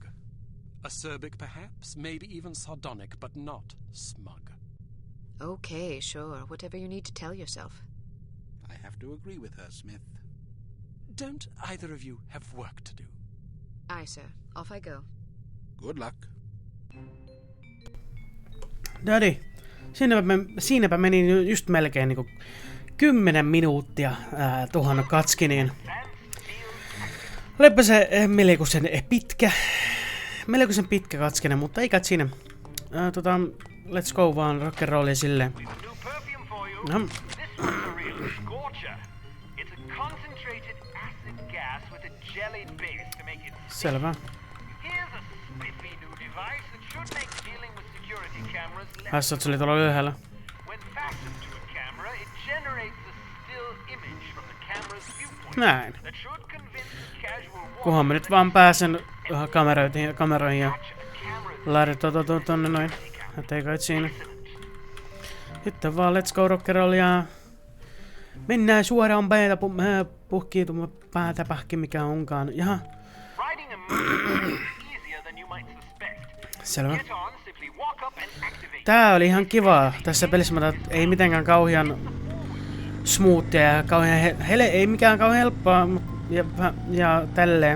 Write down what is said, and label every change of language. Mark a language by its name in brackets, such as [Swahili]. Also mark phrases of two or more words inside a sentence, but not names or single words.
[English] Acerbic, perhaps, maybe even sardonic, but not smug. Okay, sure. Whatever you need to tell yourself. I have to agree with her, Smith. Don't either of you have work to do? Aye, sir. Off I go. Good luck. [Finnish] Siinäpä meni just melkein niinku 10 minuuttia tuohon katskiniin. Olipa se melkoisen pitkä katskinen, mutta ei kai siinä. [English] Let's go [Finnish] vaan rock'n'rollia silleen. No. Selvä. Hassot se oli tuolla ylhäällä. Näin. Kunhan mä nyt vaan pääsen kameroihin ja laitetaan tonne noin. Ettei kai siinä. Sitten vaan [English] let's go [Finnish] rock'n'rollia. Mennään suoraan päätä puhkiitumaan päätä pähki mikä onkaan. Jaha. Selvä. Tää oli ihan kivaa tässä pelissä, mutta ei mitenkään kauhean smoothia ja kauhean ei mikään kauhean helppoa ja tälleen.